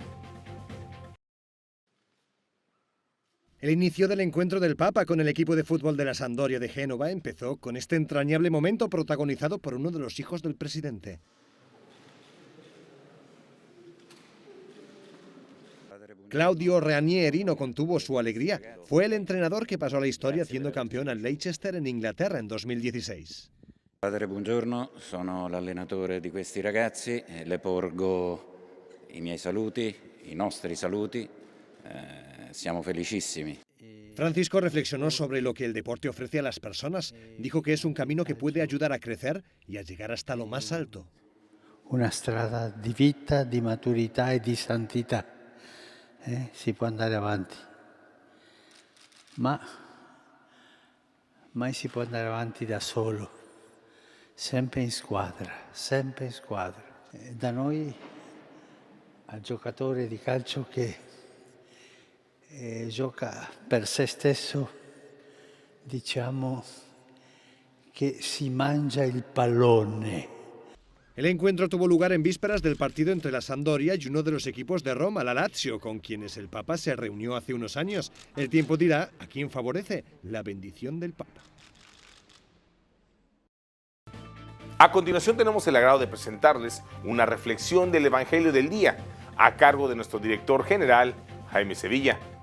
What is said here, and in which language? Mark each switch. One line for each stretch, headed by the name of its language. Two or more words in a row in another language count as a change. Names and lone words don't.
Spanish: El inicio del encuentro del Papa con el equipo de fútbol de la Sampdoria de Génova empezó con este entrañable momento protagonizado por uno de los hijos del presidente. Claudio Ranieri no contuvo su alegría. Fue el entrenador que pasó a la historia haciendo campeón al Leicester en Inglaterra en 2016.
Italian: Padre, buongiorno, sono l'allenatore di questi ragazzi, le porgo i miei saluti, i nostri saluti. Siamo felicissimi. Francisco reflexionó sobre lo que el deporte ofrece a las personas. Dijo que es un camino que puede ayudar a crecer y a llegar hasta lo más alto. Una strada di vita, di maturità e di santità. Si può andare avanti. Ma mai si può andare avanti da solo. Sempre in squadra, sempre in squadra. Da noi al giocatore di calcio che gioca per se stesso, diciamo che si mangia il pallone.
Spanish: El encuentro tuvo lugar en vísperas del partido entre la Sampdoria y uno de los equipos de Roma, la Lazio, con quienes el Papa se reunió hace unos años. El tiempo dirá a quién favorece la bendición del Papa. A continuación tenemos el agrado de presentarles una reflexión del Evangelio del Día, a cargo de nuestro director general, Jaime Sevilla.